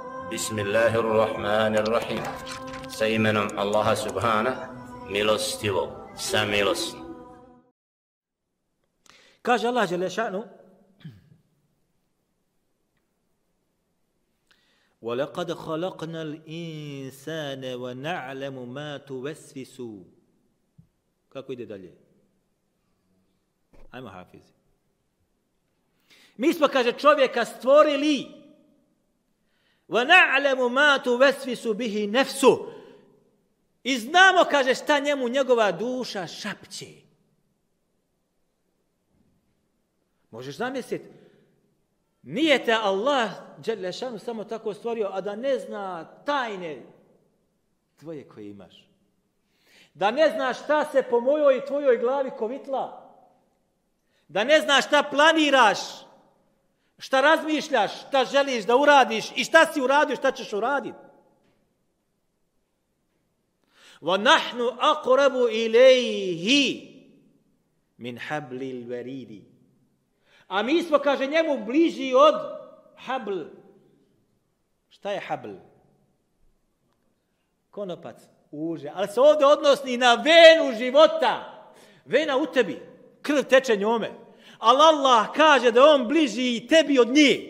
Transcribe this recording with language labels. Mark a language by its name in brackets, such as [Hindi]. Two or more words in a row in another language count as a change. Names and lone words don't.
[Arabic] بسم الله الرحمن الرحيم. [Bosnian] Sa imenom Allaha subhana, milostivog, samilosnog. Kaže Allah dželešanu: [Arabic] وَلَقَدْ خَلَقْنَا الْإِنسَانَ وَنَعْلَمُ مَا تُوَسْوِسُ. [Bosnian] Kako ide dalje? Ajmo hafizi. Mi smo, kaže, čovjeka stvorili. [Arabic] وَنَعْلَمُ مَا تُوَسْوِسُ بِهِ نَفْسُ. [Bosnian] I znamo, kaže, šta njemu njegova duša šapće. Možeš zamisliti, nije te Allah dželešanu samo tako stvorio, a da ne zna tajne tvoje koje imaš. Da ne zna šta se po mojoj i tvojoj glavi kovitla. Da ne zna šta planiraš, šta razmišljaš, šta želiš da uradiš i šta si uradio, šta ćeš uraditi. [Arabic] وَنَحْنُ أَقْرَبُ إِلَيْهِ مِنْ حَبْلِ الْوَرِيدِ. [Bosnian] A mi smo, kaže, njemu bliži od habl. Šta je habl? Konopac, uže. Ali se ovdje odnosi na venu života. Vena u tebi. Krv teče njome. Ali Allah kaže da on bliži i tebi od nje.